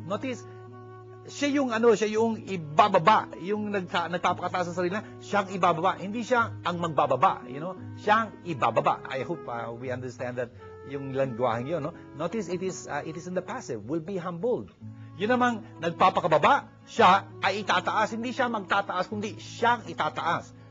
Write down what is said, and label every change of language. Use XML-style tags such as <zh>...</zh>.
<tl>Notice, siya yung ibababa, yung nagpapakataas sa sarili na, siyang ibababa. Hindi siya ang magbababa, siyang ibababa.</tl> <en>I hope we understand that</en> <tl>yung langwaheng yun, no?</tl> <en>Notice it is in the passive, will be humbled.</en> <tl>Yun namang nagpapakababa, siya ay itataas. Hindi siya magtataas, kundi siyang itataas.</tl>